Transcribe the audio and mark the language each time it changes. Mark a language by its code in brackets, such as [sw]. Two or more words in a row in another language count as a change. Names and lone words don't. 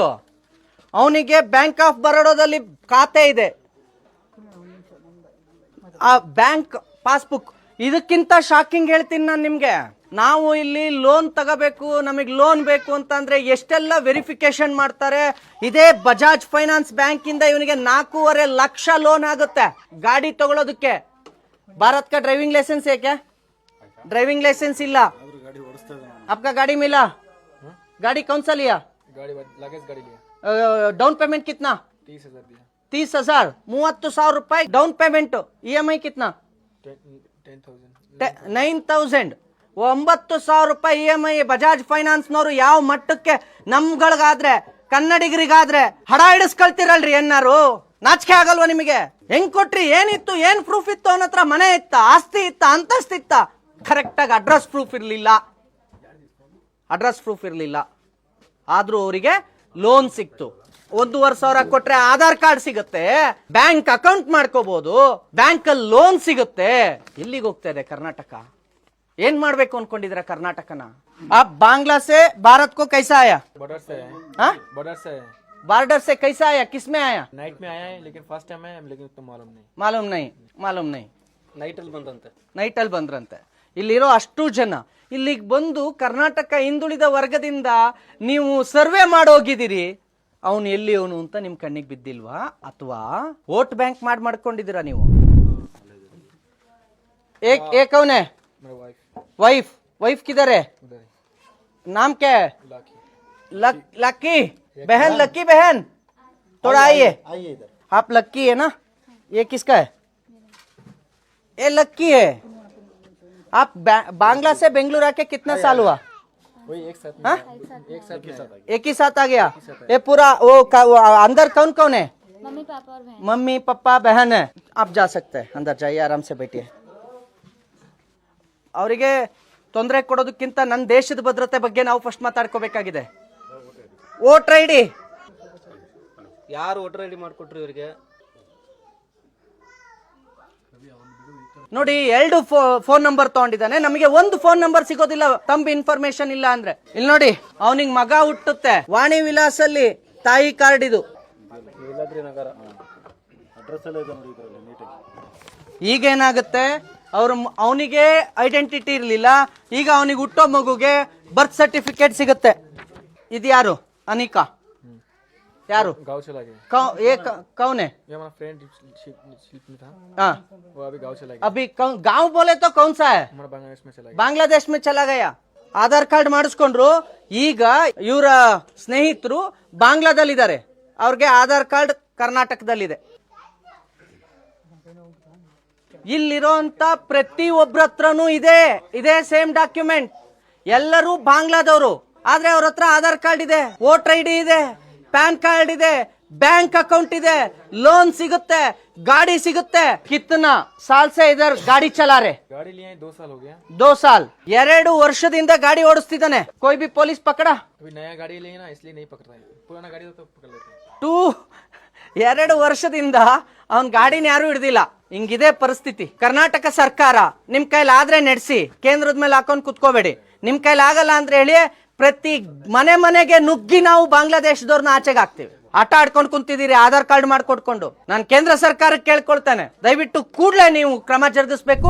[kn] ಅವನಿಗೆ ಬ್ಯಾಂಕ್ ಆಫ್ ಬರೋಡಾದಲ್ಲಿ ಖಾತೆ ಇದೆ, ಆ ಬ್ಯಾಂಕ್ ಪಾಸ್ಬುಕ್. ಇದಕ್ಕಿಂತ ಶಾಕಿಂಗ್ ಹೇಳ್ತೀನಿ ನಾನು ನಿಮ್ಗೆ. ನಾವು ಇಲ್ಲಿ ಲೋನ್ ತಗೋಬೇಕು, ನಮಗೆ ಲೋನ್ ಬೇಕು ಅಂತಂದ್ರೆ ಎಷ್ಟೆಲ್ಲ ವೆರಿಫಿಕೇಶನ್ ಮಾಡ್ತಾರೆ. ಇದೇ ಬಜಾಜ್ ಫೈನಾನ್ಸ್ ಬ್ಯಾಂಕ್ ಇಂದ ಇವನಿಗೆ 4.5 ಲಕ್ಷ ಲೋನ್ ಆಗುತ್ತೆ ಗಾಡಿ ತಗೊಳ್ಳೋದಕ್ಕೆ. [hi] ಭಾರತ್ का [en] driving license [hi] है क्या? [en] driving license [hi] ಇಲ್ಲ. आपका गाड़ी मिला? गाड़ी कौन सा लिया? लगेज गाड़ी लिया. [en] down payment [hi] कितना? 30,000 दिया. [kn] 30,000. 30,000 ರೂಪಾಯಿ [en] down payment. [hi] EMI कितना? [kn] 9,000. 9,000 ರೂಪಾಯಿ EMI. ಬಜಾಜ್ ಫೈನಾನ್ಸ್ ನವರು ಯಾವ ಮಟ್ಟಕ್ಕೆ ನಮ್ಗಳಿಗಾದ್ರೆ, ಕನ್ನಡಿಗರಿಗಾದ್ರೆ ಹಡ ಹಿಡಿಸ್ಕೊಳ್ತಿರಲ್ರಿ ಏನಾರು? ನಾಚಿಕೆ ಆಗಲ್ವಾ ನಿಮಗೆ? ಹೆಂಗ್ ಕೊಟ್ರಿ? ಏನಿತ್ತು? ಏನ್ ಪ್ರೂಫ್ ಇತ್ತು? ಅವನ ಹತ್ರ ಮನೆ ಇತ್ತ, ಆಸ್ತಿ ಇತ್ತ, ಅಂತಸ್ತಿತ್ತ? ಕರೆಕ್ಟ್ ಆಗಿ [en] address proof [kn] ಇರ್ಲಿಲ್ಲ. ಆದ್ರೂ ಅವರಿಗೆ ಲೋನ್ ಸಿಕ್ತು. 1,500 ಕೊಟ್ರೆ ಆಧಾರ್ ಕಾರ್ಡ್ ಸಿಗುತ್ತೆ, [en] bank account [kn] ಮಾಡ್ಕೋಬಹುದು, ಬ್ಯಾಂಕ್ ಅಲ್ಲಿ ಲೋನ್ ಸಿಗುತ್ತೆ. ಎಲ್ಲಿಗೆ ಹೋಗ್ತಾ ಇದೆ ಕರ್ನಾಟಕ? ಏನ್ ಮಾಡ್ಬೇಕು ಅನ್ಕೊಂಡಿದ್ರ ಕರ್ನಾಟಕನ? [hi] आप बांग्ला से भारत को कैसा आया? बॉर्डर से है. हाँ, बॉर्डर से कैसा आया? किस में आया? नाइट में आया है, लेकिन [en] first time [hi] आया, लेकिन तो मालूम नहीं. [kn] ನೈಟ್ ಅಲ್ಲಿ ಬಂದ್ರಂತೆ. ಇಲ್ಲಿರೋ ಅಷ್ಟು ಜನ ಇಲ್ಲಿಗೆ ಬಂದು ಕರ್ನಾಟಕ ಹಿಂದುಳಿದ ವರ್ಗದಿಂದ ನೀವು ಸರ್ವೆ ಮಾಡೋಗಿದ್ದೀರಿ. ಅವನು ಎಲ್ಲಿ ಅವನು ಅಂತ ನಿಮ್ ಕಣ್ಣಿಗೆ ಬಿದ್ದಿಲ್ವಾ? ಅಥವಾ [en] vote bank [kn] ಮಾಡ್ಕೊಂಡಿದ್ದೀರಾ ನೀವು? [hi] एक कौन है? वाइफ किधर है? नाम क्या है? लक्की बहन, लक्की बहन थोड़ा आइए। आप लक्की है ना? ये किसका है? ये लक्की है। आप बांग्ला से बेंगलुरु आके कितना साल हुआ? वही एक साथ हाँ? एक एक ही साथ आ गया। ये पूरा वो अंदर कौन कौन है? मम्मी पापा और बहन। मम्मी पापा बहन है। आप जा सकते हैं, अंदर जाइए, आराम से बैठिए। [kn] ಅವರಿಗೆ ತೊಂದರೆ ಕೊಡೋದಕ್ಕಿಂತ ನನ್ನ ದೇಶದ ಭದ್ರತೆ ಬಗ್ಗೆ ನಾವು ಫಸ್ಟ್ ಮಾತಾಡ್ಕೋಬೇಕಾಗಿದೆ. [en] voter ID [kn] ಯಾರು [en] voter ID [kn] ಮಾಡ್ಕೊಟ್ರು ಇವರಿಗೆ? ನೋಡಿ, 2 [en] phone number [kn] ತಗೊಂಡಿದ್ದಾನೆ, ನಮಗೆ ಒಂದು [en] phone number [kn] ಸಿಗೋದಿಲ್ಲ ತಂಬ ಇನ್ಫಾರ್ಮೇಶನ್ ಇಲ್ಲ ಅಂದ್ರೆ. ಇಲ್ಲಿ ನೋಡಿ, ಅವನಿಗೆ ಮಗ ಹುಟ್ಟುತ್ತೆ, ವಾಣಿ ವಿಲಾಸಲ್ಲಿ ತಾಯಿ ಕಾರ್ಡ್ ಇದು. ಈಗೇನಾಗುತ್ತೆ, ಅವನಿಗೆ ಐಡೆಂಟಿಟಿ ಇರಲಿಲ್ಲ, ಈಗ ಅವನಿಗೆ ಹುಟ್ಟೋ ಮಗುಗೆ [en] birth certificate [kn] ಸಿಗುತ್ತೆ. ಇದು ಯಾರು? ಅನಿಕಾ यारो [hi] गाँव चला गया। कौन है? ये हमारा फ्रेंड शिप में था। हाँ, वो अभी गाँव चला गया। अभी गांव बोले तो कौन सा है? हमारा बांग्लादेश में चला गया। ಬಾಂಗ್ಲಾದೇಶ್ में चला गया. [kn] ಆಧಾರ್ ಕಾರ್ಡ್ ಮಾಡಿಸ್ಕೊಂಡ್ರು. ಈಗ ಇವರ ಸ್ನೇಹಿತರು ಬಾಂಗ್ಲಾದಲ್ಲಿದ್ದಾರೆ, ಅವ್ರಿಗೆ ಆಧಾರ್ ಕಾರ್ಡ್ ಕರ್ನಾಟಕದಲ್ಲಿದೆ. ಇಲ್ಲಿರೋಂತ ಪ್ರತಿ ಒಬ್ಬರ ಹತ್ರನೂ ಇದೇ [en] same document. [kn] ಎಲ್ಲರೂ ಬಾಂಗ್ಲಾದವರು, ಆದ್ರೆ ಅವ್ರ ಹತ್ರ ಆಧಾರ್ ಕಾರ್ಡ್ ಇದೆ, [en] voter ID [kn] ಇದೆ, [en] PAN card [kn] ಇದೆ, [en] bank account [kn] ಇದೆ, ಲೋನ್ ಸಿಗುತ್ತೆ, ಗಾಡಿ ಸಿಗುತ್ತೆ. [hi] कितना साल से इधर गाड़ी चला रे? गाड़ी लिए 2 साल हो गया। [kn] 2 साल 2 ವರ್ಷದಿಂದ ಗಾಡಿ ಓಡಿಸ್ತಿದ್ದಾನೆ. कोई भी पुलिस पकड़ा? अभी नया गाड़ी लिए ना, इसलिए नहीं पकड़ रहे हैं। पुराना गाड़ी तो पकड़ लेते हैं। 2 ವರ್ಷದಿಂದ ಅವನ್ ಗಾಡಿನ ಯಾರು ಹಿಡ್ದಿಲ್ಲ. ಹಿಂಗಿದೆ ಪರಿಸ್ಥಿತಿ. ಕರ್ನಾಟಕ ಸರ್ಕಾರ ನಿಮ್ ಕೈಲಿ ಆದ್ರೆ ನಡೆಸಿ, ಕೇಂದ್ರದ ಮೇಲೆ ಹಾಕೊಂಡ್ ಕುತ್ಕೋಬೇಡಿ. ನಿಮ್ ಕೈಲಿ ಆಗಲ್ಲ ಅಂದ್ರೆ ಹೇಳಿ, ಪ್ರತಿ ಮನೆಗೆ ನುಗ್ಗಿ ನಾವು ಬಾಂಗ್ಲಾದೇಶದವ್ರನ್ನ ಆಚೆಗೆ ಹಾಕ್ತಿವಿ. ಆಟ ಆಡ್ಕೊಂಡು ಕುಂತಿದ್ದೀರಿ ಆಧಾರ್ ಕಾರ್ಡ್ ಮಾಡ್ಕೊಟ್ಕೊಂಡು. ನಾನು ಕೇಂದ್ರ ಸರ್ಕಾರಕ್ಕೆ ಕೇಳ್ಕೊಳ್ತೇನೆ, ದಯವಿಟ್ಟು ಕೂಡಲೇ ನೀವು ಕ್ರಮ ಜರುಗಿಸಬೇಕು.